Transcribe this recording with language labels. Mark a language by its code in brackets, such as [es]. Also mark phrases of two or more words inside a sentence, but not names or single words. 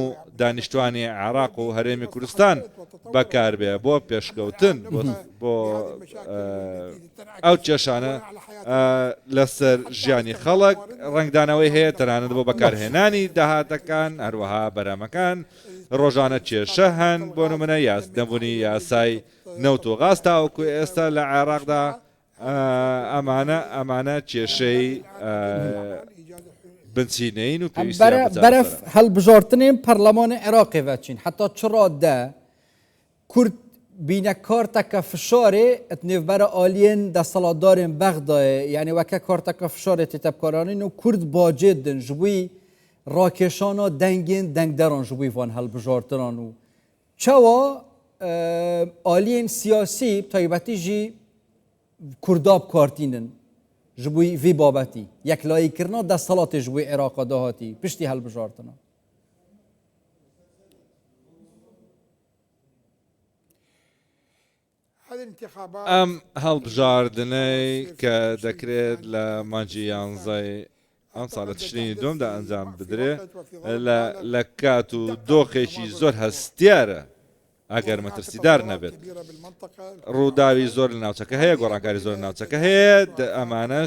[ckb] دانیشتوانی عێراق و هەرێمی کوردستان بەکار بێ بۆ پێشکەوتن بۆ ئەو کێشانە لەسەر ژیانی خەڵک ڕنگدانەوەی هەیە تەنانەت بۆ بەکارهێنانی داهاتەکان هەروەها بەرامەکان ڕۆژانە کێشە هەن بۆ نمونە نەبوونی یاسای نەوت و غاز تاوەکو ئێستا لە عێراقدا ئەمانە کێشەی بنچینەین و [ku] بەرەف هەڵبژارتنên پەرلەمانê Iraqê veçîn heta çira de Kurd bîne karteka fişarê et nêvbera aliyên desthilatdarên Bexdayê yanî weke karteka fişarê tê tevkaranîn û Kurd bacê din ji wî rakêşana dengên dengderan ji wî van helbijartinan û çawa aliyên siyasî taybetî jî Kurdab kartînin ji bo vê babetî yeklayîkirina desthilatê ji wê Iraqa dahatî piştî helbijartina. [ckb] ئەم هەڵبژاردنەی کە دەکرێت لە مانجی یانزەی ئەم ساڵە تشرینی دومدا ئەنجام بدرێ لە کات و دۆخێکی زۆر هەستیارە ئەگەر مەترسیدار نەبێت ڕووداوی زۆر لە ناوچەکە هەیە گۆڕانکاری زۆر ناوچەکە هەیە ئەمانەش